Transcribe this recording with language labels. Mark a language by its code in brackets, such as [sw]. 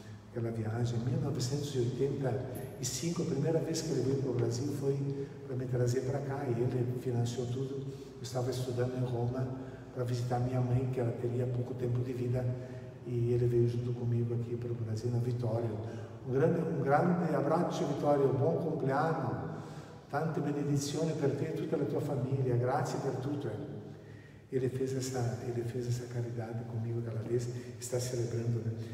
[pt] Aquela viagem, em 1985, a primeira vez que ele veio para o Brasil foi para me trazer para cá, e ele financiou tudo. Eu estava estudando em Roma para visitar minha mãe, que ela teria pouco tempo de vida, e ele veio junto comigo aqui para o Brasil, na Vittorio. [it] Un grande abbraccio, Vittorio, buon compleanno, tante benedizioni per te e tutta la tua famiglia, grazie per tutto. [pt] Ele fez essa caridade comigo aquela vez, está celebrando, né?